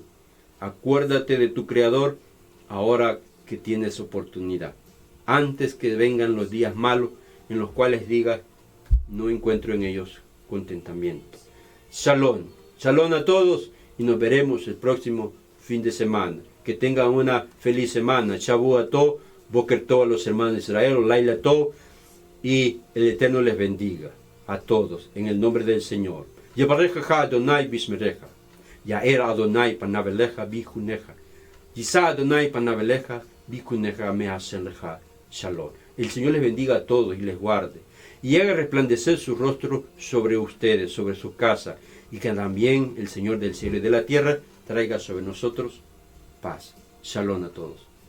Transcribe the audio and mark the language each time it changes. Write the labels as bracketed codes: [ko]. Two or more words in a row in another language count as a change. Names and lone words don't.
[es] Acuérdate de tu Creador ahora que tienes oportunidad, antes que vengan los días malos en los cuales digas, no encuentro en ellos contentamiento. Shalom, shalom a todos y nos veremos el próximo fin de semana. Que tengan una feliz semana. [he] שבוע טוב, בוקר טוב [es] a los hermanos de Israel, [he] לילה טוב, [es] y el Eterno les bendiga a todos en el nombre del Señor. [he] יברכך יהוה וישמרך, יאר יהוה פניו אליך ויחנך, ישא יהוה פניו אליך ויחנך וישם לך. Shalom. [es] El Señor les bendiga a todos y les guarde, y haga resplandecer su rostro sobre ustedes, sobre su casa, y que también el Señor del cielo y de la tierra traiga sobre nosotros paz. Shalom a todos.